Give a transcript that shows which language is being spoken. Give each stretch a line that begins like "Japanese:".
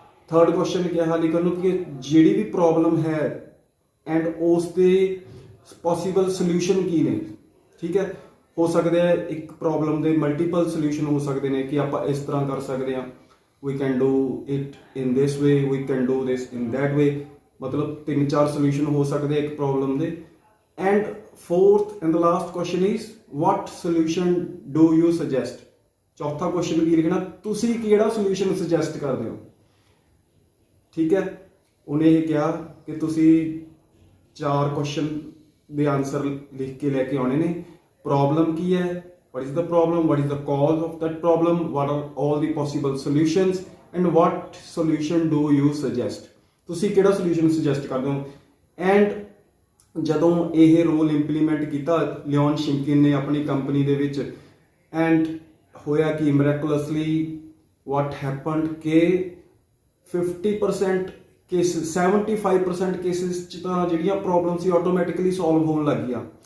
Punjabi: Third question ਕਿਹਾ ਲਿਖਣ ਨੂੰ ਕਿ ਜਿਹੜੀ ਵੀ ਪ੍ਰੋਬਲਮ ਹੈ ਐਂਡ ਉਸ ਦੇ ਪੋਸੀਬਲ ਸੋਲੂਸ਼ਨ ਕੀ ਨੇ। ਠੀਕ ਹੈ, ਹੋ ਸਕਦੇ ਹੈ ਇੱਕ ਪ੍ਰੋਬਲਮ ਦੇ ਮਲਟੀਪਲ ਸੋਲੂਸ਼ਨ ਹੋ ਸਕਦੇ ਨੇ ਕਿ ਆਪਾਂ ਇਸ ਤਰ੍ਹਾਂ ਕਰ ਸਕਦੇ ਹਾਂ,
English: we can do it in this way, we can do this in that way,
Punjabi: ਮਤਲਬ 3-4 ਸੋਲੂਸ਼ਨ ਹੋ ਸਕਦੇ ਇੱਕ ਪ੍ਰੋਬਲਮ ਦੇ।
English: And fourth and the last question is what solution do you suggest।
Punjabi: ਚੌਥਾ ਕੁਐਸਚਨ ਕੀ ਲਿਖਣਾ, ਤੁਸੀਂ ਕਿਹੜਾ ਸੋਲੂਸ਼ਨ ਸੁਜੈਸਟ ਕਰਦੇ ਹੋ। ਠੀਕ ਹੈ, ਉਹਨੇ ਇਹ ਕਿਹਾ ਕਿ ਤੁਸੀਂ 4 ਕੁਐਸਚਨ ਦੇ ਆਨਸਰ ਲਿਖ ਕੇ ਲੈ ਕੇ ਆਉਣੇ ਨੇ। ਪ੍ਰੋਬਲਮ ਕੀ ਹੈ,
English: what is the problem, what is the cause of that problem, what are all the possible solutions and what solution do you suggest।
Punjabi: ਤੁਸੀਂ ਕਿਹੜਾ ਸੋਲੂਸ਼ਨ ਸੁਜੈਸਟ ਕਰਦੇ ਹੋ। ਐਂਡ ਜਦੋਂ ਇਹ ਰੋਲ ਇੰਪਲੀਮੈਂਟ ਕੀਤਾ ਲਿਓਨ ਸ਼ਿੰਕਿਨ ਨੇ ਆਪਣੀ ਕੰਪਨੀ ਦੇ ਵਿੱਚ, ਐਂਡ ਹੋਇਆ ਕਿ
English: miraculously what happened
Punjabi: ਕਿ 50% ਕੇਸਿਸ 75% ਕੇਸਿਸ 'ਚ ਤਾਂ ਜਿਹੜੀਆਂ ਪ੍ਰੋਬਲਮ ਸੀ ਆਟੋਮੈਟਿਕਲੀ ਸੋਲਵ ਹੋਣ ਲੱਗ ਗਈਆਂ।